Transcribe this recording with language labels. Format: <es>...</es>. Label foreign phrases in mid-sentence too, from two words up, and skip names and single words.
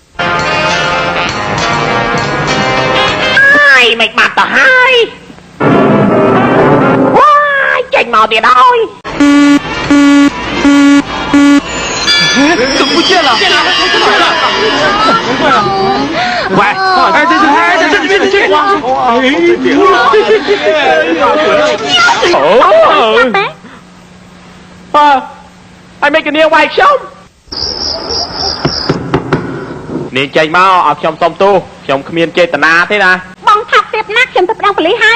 <km>ហើយមិនបាត់ទៅហើយว้ายចេញមកទៀតហើយ</km> <zh>怎么不见了？喂，哎，这光！</zh> <km>ហើយមិនគ្នាវាយខ្ញុំនាងចេញមកឲ្យខ្ញុំសុំទោសខ្ញុំគ្មានចេតនាទេណា បងថាប់ទៀតណាស់ខ្ញុំទៅប្តឹងប៉ូលីសហើយ</km>